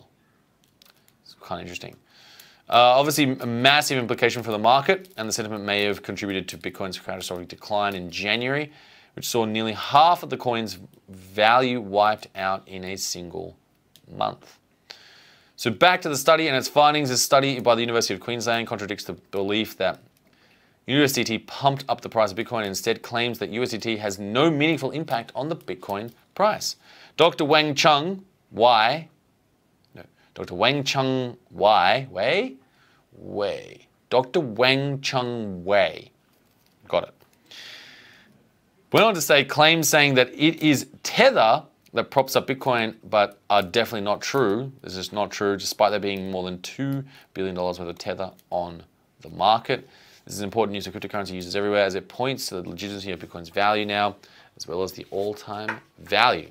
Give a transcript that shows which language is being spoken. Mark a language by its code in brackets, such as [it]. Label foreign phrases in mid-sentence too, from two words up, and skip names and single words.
[en] It's kind of interesting. Obviously, a massive implication for the market, and the sentiment may have contributed to Bitcoin's catastrophic decline in January, which saw nearly half of the coin's value wiped out in a single month. So back to the study and its findings. This study by the University of Queensland contradicts the belief that USDT pumped up the price of Bitcoin and instead claims that USDT has no meaningful impact on the Bitcoin price. Dr. Wang Chung Wei, Dr. Wang Chung Wei, Dr. Wang Chung Wei, got it. Went on to say claims saying that it is Tether that props up Bitcoin, but are definitely not true. This is not true, despite there being more than $2 billion worth of Tether on the market. This is important news for cryptocurrency users everywhere, as it points to the legitimacy of Bitcoin's value now, as well as the all-time value.